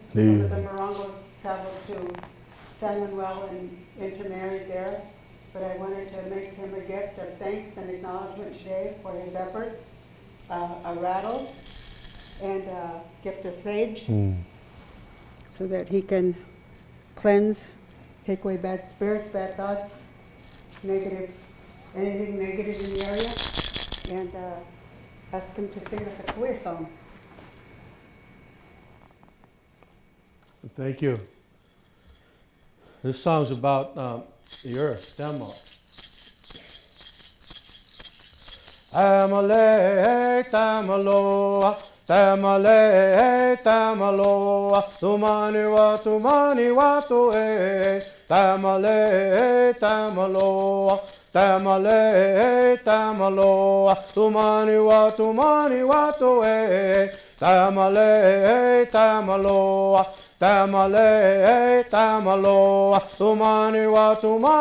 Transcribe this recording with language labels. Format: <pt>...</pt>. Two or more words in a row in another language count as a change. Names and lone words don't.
<en>Some of the Morongos traveled to San Manuel and intermarried there, but I wanted to make him a gift of thanks and acknowledgement today for his efforts, a rattle and a gift of sage, so that he can cleanse, take away bad spirits, bad thoughts, anything negative in the area, and ask him to sing us a Cahuilla song. Thank you. This song's about the earth, Demo.</en> <chl>Amale, Tamaloa, Tamale, Tamaloa, Tumani watu Tamale, Tamaloa, Tamale, Tamaloa, Tumani watu Tamale, Tamaloa, Tamale, Tamaloa, Tumani watu</chl>